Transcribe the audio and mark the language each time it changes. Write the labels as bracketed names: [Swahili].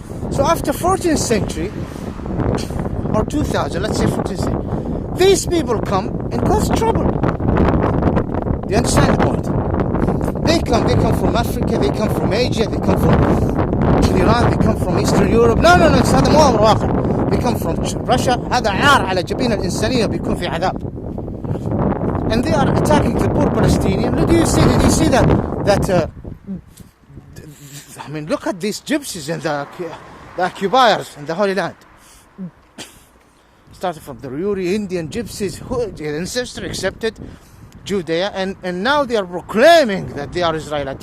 [English] So after 14th century or 2000, let's say 14th century, these people come and cause trouble. Do you understand the point? They come from Africa, they come from Asia, they come from Iran, they come from Eastern Europe. No, it's [Arabic] هذا مو أمر واقع. [English] They come from Russia. [Arabic] هذا عار على جبين الإنسانية بيكون في عذاب. [English] And they are attacking the poor Palestinian. Did you see that? I mean, look at these gypsies and the occupiers in the Holy Land. Started from the Uri Indian gypsies, who their ancestor accepted Judea, and now they are proclaiming that they are Israelites.